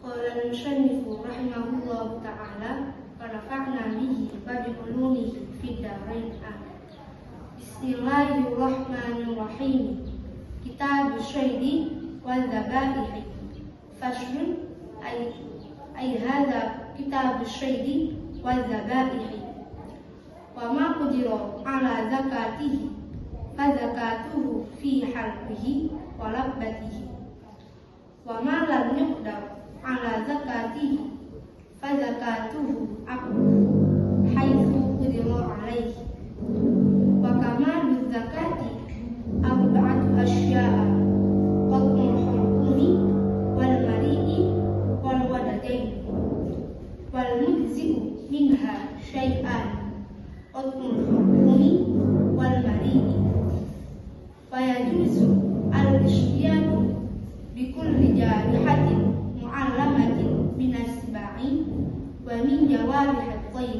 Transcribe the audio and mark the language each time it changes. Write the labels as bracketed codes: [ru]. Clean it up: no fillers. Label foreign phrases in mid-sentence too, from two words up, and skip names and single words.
[ar] قال المصنف رحمه الله تعالى ونفعنا به وبعلومه في الدارين. Bismillahirrahmanirrahim. كتاب الصيد والذبائح. فصل أي هذا كتاب الصيد والذبائح. وما قدر على ذكاته فذكاته في حلقه ولبته. وما لم يقدر على ذكاته فذكاته عقره حيث قدر عليه. وكمال الذكاة أربعة أشياء قطع الحلقوم والمريء والودجين والمجزئ منها شيئان قطع الحلقوم والمريء ويجوز الاصطياد بكل جارحة معلمة من السباع ومن جوارح الطير.